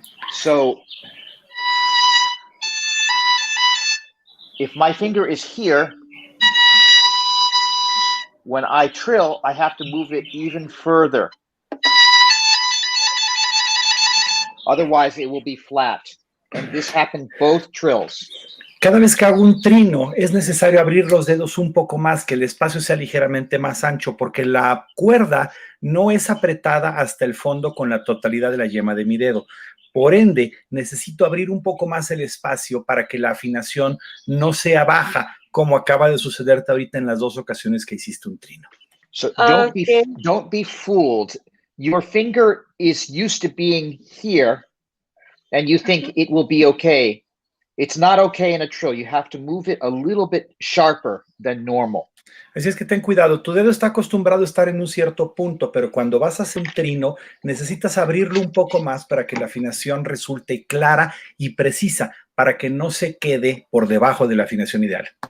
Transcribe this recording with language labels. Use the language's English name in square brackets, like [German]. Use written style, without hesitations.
[English] So if my finger is here, when I trill, I have to move it even further. Otherwise, it will be flat. And this happened both trills. [Spanish] Cada vez que hago un trino, es necesario abrir los dedos un poco más, que el espacio sea ligeramente más ancho, porque la cuerda no es apretada hasta el fondo con la totalidad de la yema de mi dedo. Por ende, necesito abrir un poco más el espacio para que la afinación no sea baja, como acaba de sucederte ahorita en las dos ocasiones que hiciste un trino. [English] So don't be fooled. Your finger is used to being here, and you think it will be okay. It's not okay in a trill. You have to move it a little bit sharper than normal. [Spanish] Así es que ten cuidado, tu dedo está acostumbrado a estar en un cierto punto, pero cuando vas a hacer un trino, necesitas abrirlo un poco más para que la afinación resulte clara y precisa, para que no se quede por debajo de la afinación ideal.